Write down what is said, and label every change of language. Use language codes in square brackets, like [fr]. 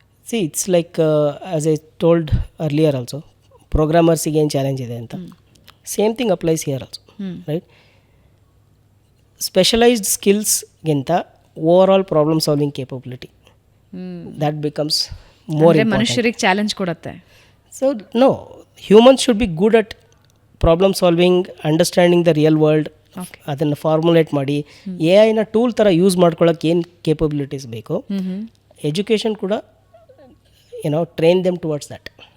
[en] see it's like as I told earlier also, [kn] ಪ್ರೋಗ್ರಾಮರ್ಸಿಗೆ ಏನು challenge ಇದೆ ಅಂತ [en] Same thing applies here also, right. [kn] Specialised ಸ್ಕಿಲ್ಸ್ಗಿಂತ [en] Overall problem solving capability that becomes more important. [kn] ಮನುಷ್ಯರಿಗೆ challenge ಕೊಡುತ್ತೆ. [en] So no, humans should be good at problem solving, understanding the real world. [kn] ಅದನ್ನು formulate ಮಾಡಿ A ಐನ tool ಥರ use ಮಾಡ್ಕೊಳ್ಳೋಕೆ ಏನು capabilities ಬೇಕು, education ಕೂಡ [en] Train them towards that.